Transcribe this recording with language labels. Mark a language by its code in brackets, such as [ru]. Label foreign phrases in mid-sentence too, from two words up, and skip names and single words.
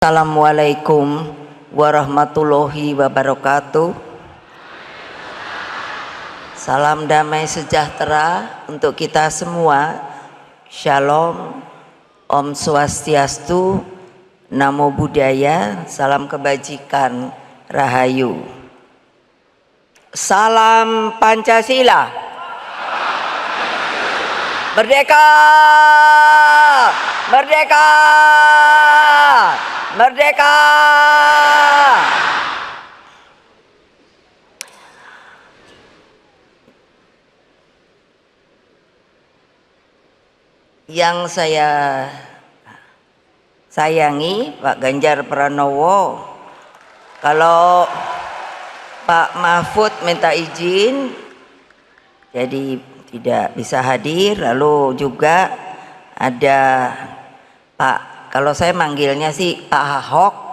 [ar] السلام عليكم ورحمة الله وبركاته. [id] Salam damai sejahtera untuk kita semua. Shalom, [sa] Om Swastiastu, [pi] Namo Buddhaya, [id] salam kebajikan, Rahayu. Salam Pancasila. Merdeka! Merdeka! Merdeka! Yang saya sayangi Pak Ganjar Pranowo, kalau Pak Mahfud minta izin jadi tidak bisa hadir, lalu juga ada Pak, kalau saya manggilnya sih Pak Ahok.